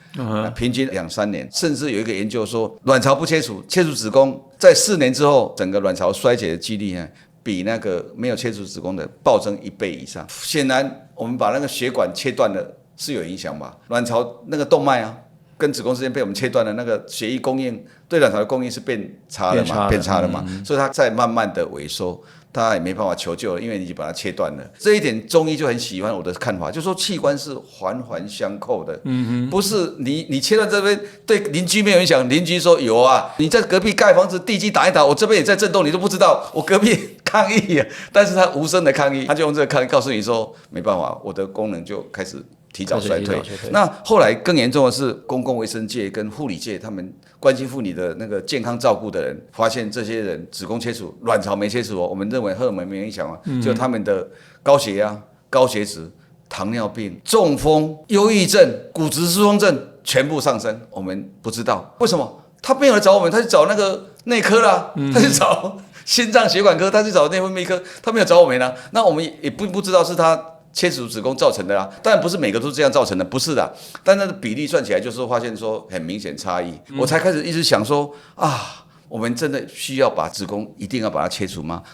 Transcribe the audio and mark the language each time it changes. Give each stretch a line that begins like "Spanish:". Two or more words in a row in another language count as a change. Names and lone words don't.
Chinese: 平均2-3年，甚至有一個研究說，卵巢不切除，切除子宮，在4年之後，整個卵巢衰竭的幾率比那個沒有切除子宮的暴增1倍以上。顯然，我們把那個血管切斷了是有影響吧？卵巢那個動脈啊，跟子宮之間被我們切斷了，那個血液供應對卵巢的供應是變差了嘛，所以它在慢慢的萎縮。他也沒辦法求救了，因為你已經把它切斷了。這一點中醫就很喜歡我的看法，就是說器官是環環相扣的，不是你切斷這邊對鄰居沒有影響，鄰居說有啊，你在隔壁蓋房子地基打一打，我這邊也在震動，你都不知道，我隔壁抗議啊，但是他無聲的抗議，他就用這個抗議告訴你說沒辦法，我的功能就開始提早衰退。那後來更嚴重的是，公共衛生界跟護理界，他們關心婦女的那個健康照顧的人，發現這些人子宮切除，卵巢沒切除我們認為荷爾蒙沒影響就他們的高血壓、高血脂、糖尿病、中風、憂鬱症、骨質疏鬆症全部上升。我們不知道為什麼，他沒有來找我們，他去找那個內科啦，他去找心臟血管科，他去找內分泌科，他沒有找我們啦。那我們也不知道是他切除子宮造成的啦，當然不是每個都是這樣造成的，不是的，但那個比例算起來就是發現說很明顯差異，我才開始一直想說啊， 我們真的需要把子宮一定要把它切除嗎？